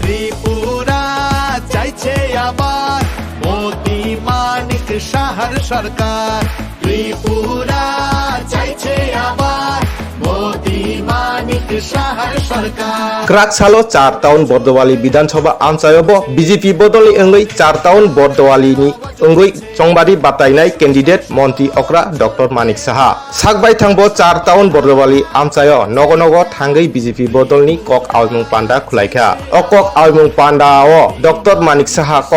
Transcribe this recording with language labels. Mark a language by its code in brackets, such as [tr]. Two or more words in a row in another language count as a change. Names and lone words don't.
[bn] ত্রিপুরা চাইছে আবার মোদি মানিক সাহার সরকার। ত্রিপুরা চাইছে আবার মোদি মানিক সাহার সরকার। [trp] क्राक सालो 4 टाउन बर्दवाली विधानसभा आमचायाव बीजेपी बदलनि अंगै 4 टाउन बर्दवालीनि अंगै संबादी बातायनाय कैंडिडेट मंत्री अक्रा डॉक्टर मानिक साहा सागबाय थांबो 4 टाउन बर्दवाली आमचायाव नग नग थांगै बीजेपी बदलनि कक आलमुं पान्डा खुलायखा अ कक आलमुं पान्डाव डॉक्टर मानिक साहा कक